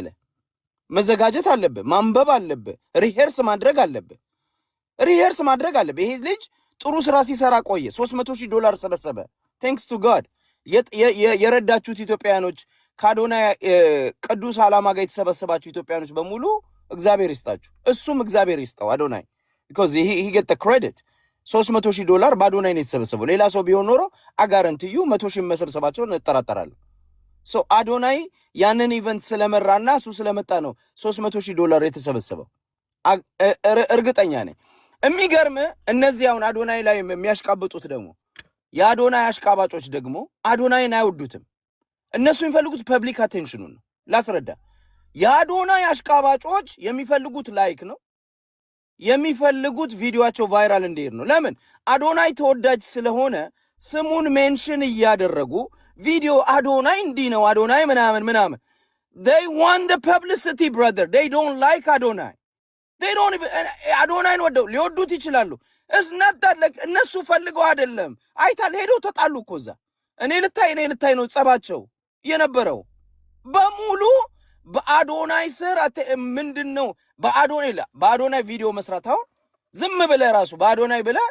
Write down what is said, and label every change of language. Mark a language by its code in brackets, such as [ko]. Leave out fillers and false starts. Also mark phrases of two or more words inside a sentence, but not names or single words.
[am] መዘጋጀት አለብህ፣ ማንበብ አለብህ፣ ሪሄርስ ማድረግ አለብህ። ይሄ ልጅ ጥሩ ስራ ሲሰራ ቆየ። $300,000 ሰበሰበ። [en] thanks to God። [am] የረዳችሁት ኢትዮጵያኖች ከአዶናይ ቅዱስ ዓላማ ጋር የተሰበሰባችሁ ኢትዮጵያኖች በሙሉ እግዚአብሔር ይስጣችሁ፣ እሱም እግዚአብሔር ይስጠው አዶናይ። [en] because he get the credit። [am] $300,000 በአዶናይ ነው የተሰበሰበው። ሌላ ሰው ቢሆን ኖሮ አጋረንትዩ 100,000 መሰብሰባቸውን እጠራጠራለሁ። አዶናይ ያንን ኢቨንት ስለመራና እሱ ስለመጣ ነው $300,000 የተሰበሰበው። እርግጠኛ ነኝ። የሚገርም እነዚህ አሁን አዶናይ ላይ የሚያሽቃብጡት ደግሞ የአዶናይ አሽቃባጮች ደግሞ አዶናይን አይወዱትም። እነሱ የሚፈልጉት [en] public attention [am] ነው። ላስረዳ። የአዶናይ አሽቃባጮች የሚፈልጉት ላይክ ነው፣ የሚፈልጉት ቪዲዮአቸው ቫይራል እንዲሄድ ነው። ለምን? አዶናይ ተወዳጅ ስለሆነ ስሙን ሜንሽን እያደረጉ ቪዲዮ አዶናይ እንዲህ ነው፣ አዶናይ ምናምን [en] they want the publicity brother, they don't like [am] አዶናይ። [en] they don't even [am] አዶናይን ወደው ሊወዱት ይችላሉ። እነሱ ፈልገው አይደለም። አይታል ሄደው ተጣሉ እኮ እዛ። እኔ ልታይ ነው ጸባቸው የነበረው በሙሉ በአዶናይ ስር ምንድነው በአዶናይ ቪዲዮ መስራት አሁን ዝም ብለህ ራሱ በአዶናይ